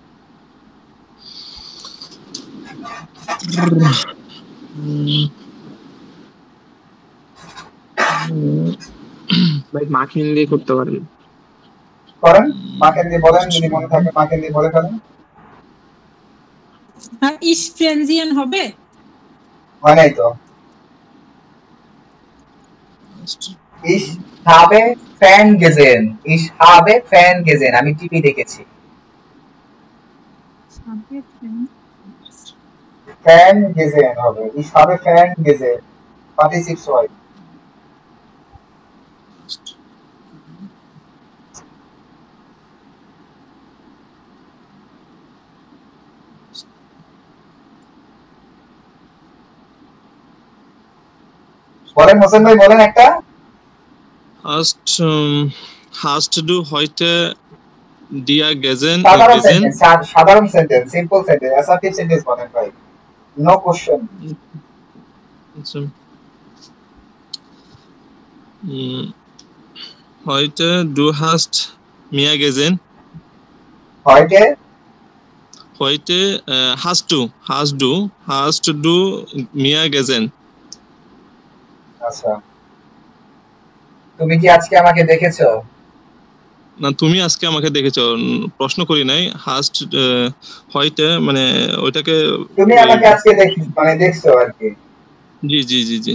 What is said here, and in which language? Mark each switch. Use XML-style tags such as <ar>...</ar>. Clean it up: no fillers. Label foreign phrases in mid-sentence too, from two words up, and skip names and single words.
<bn>ভাই মাখিন দিয়ে করতে পারেন করেন মাখিন দিয়ে বলেন যদি মনে থাকে মাখিন দিয়ে বলে ফেলেন আর ইস ফ্রেন্সিয়ান হবে হয় নাই তো</bn> <de>Ich habe Fan gesehen. Ich habe Fan gesehen.</de> <bn>আমি টিভি দেখেছি।</bn> <de>Fan gesehen</de> <bn>হবে।</bn> <de>Ich habe Fan gesehen. Partizip 2।</de> <bn>বলেন হোসেন ভাই, বলেন একটা।</bn> <de>hast du heute dir gesehen</de> <bn>সাধারণ সেন্টেন্স,</bn> <en>simple sentence, assertive sentence</en> <bn>বলেন ভাই,</bn> <en>no question.</en> <de>heute du hast mir gesehen heute hast du mir gesehen।</de> <bn>আচ্ছা, তুমি কি আজকে আমাকে দেখেছো? না, তুমি আজকে আমাকে দেখেছো, প্রশ্ন করি নাই। হাস্ট হয়তো মানে ওইটাকে তুমি আমাকে আজকে মানে দেখছো আর কি। জি জি জি জি</bn>